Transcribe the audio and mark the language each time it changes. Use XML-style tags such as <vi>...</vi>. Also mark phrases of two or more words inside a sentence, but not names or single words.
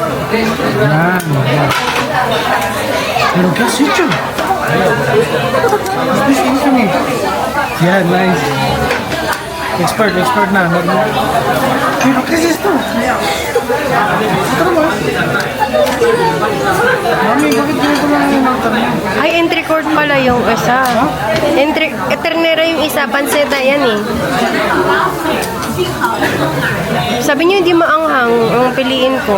<tl>Yan.</tl> <es>Pero ¿qué has hecho?</es> <en>Yeah, nice.</en> <tl>Expert na.</tl> <es>Pero ¿qué es esto?</es> <tl>Ito ba? Mami, bakit ganito lang yung magtanong? Ay, entry court pala yung isa. Ternera yung isa, panseta yan eh. Sabi niyo hindi maanghang ang piliin ko.</tl>